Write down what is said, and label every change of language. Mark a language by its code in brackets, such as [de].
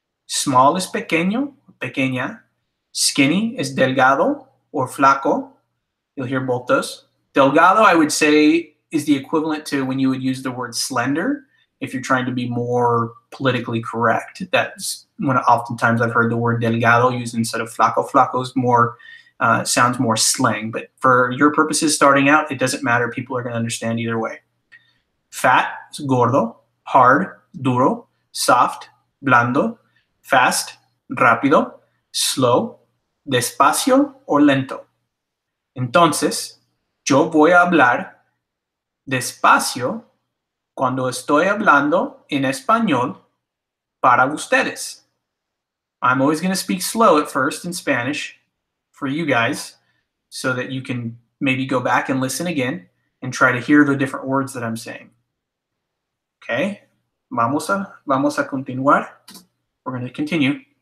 [en] Small is pequeño, pequeña. Skinny is delgado, or flaco. You'll hear both those. Delgado, I would say, is the equivalent to when you would use the word slender if you're trying to be more politically correct. That's when oftentimes I've heard the word delgado used instead of flaco. Flaco is more, sounds more slang. But for your purposes starting out, it doesn't matter. People are going to understand either way. Fat is gordo. Hard, duro. Soft, blando. Fast, rápido. Slow, despacio or lento. [es] Entonces, yo voy a hablar despacio cuando estoy hablando en español para ustedes. [en] I'm always going to speak slow at first in Spanish for you guys so that you can maybe go back and listen again and try to hear the different words that I'm saying. Okay, [es] vamos a continuar. [en] We're going to continue.